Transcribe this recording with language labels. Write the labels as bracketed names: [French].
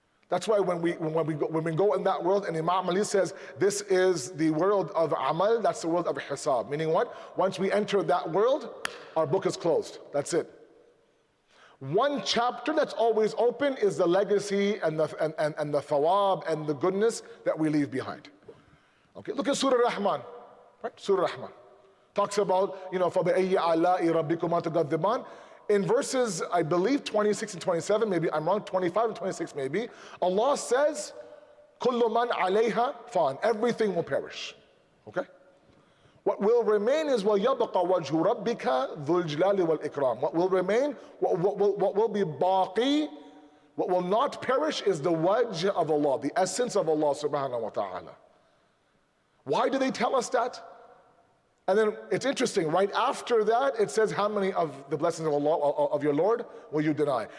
[English] That's why when we go in that world, and Imam Ali says, this is the world of amal, that's the world of hisab. Meaning what? Once we enter that world, our book is closed. That's it. One chapter that's always open is the legacy and the thawab and the goodness that we leave behind. Okay, look at Surah Rahman, right? Surah Rahman. Talks about, [Arabic] فَبِأَيِّ عَلَاءِ رَبِّكُمَا تُكَذِّبَانِ. [English] In verses, I believe, 26 and 27, maybe I'm wrong, 25 and 26 maybe, Allah says, [Arabic] كُلُّ مَنْ عَلَيْهَا فَانٍ. [English] Everything will perish. Okay? What will remain is [Arabic] وَيَبْقَ وَجْهُ رَبِّكَ ذُو الْجَلَالِ وَالْإِكْرَامِ. [English] What will remain, what will be baqi, what will not perish is the wajh of Allah, the essence of Allah subhanahu wa ta'ala. Why do they tell us that? And then it's interesting, right after that, it says, how many of the blessings of Allah, of your Lord, will you deny?